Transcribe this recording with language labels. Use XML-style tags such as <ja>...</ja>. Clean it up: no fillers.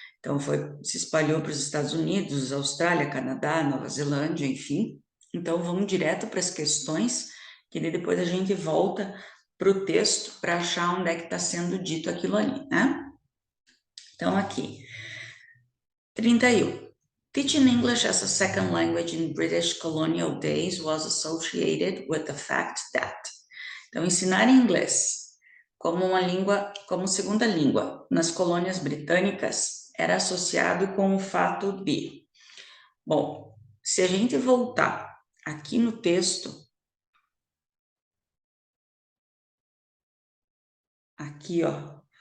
<pt>Então, se espalhou para os Estados Unidos, Austrália, Canadá, Nova Zelândia, enfim. Então, vamos direto para as questões, que daí depois a gente volta para o texto para achar onde é que está sendo dito aquilo ali, né? Então, aqui, 31.</pt> <en>Teaching English as a second language in British colonial days was associated with the fact that.</en> <pt>Então, ensinar inglês como uma língua, como segunda língua nas colônias britânicas era associado com o fato de. Bom, se a gente voltar aqui no texto, aqui, ó.</pt>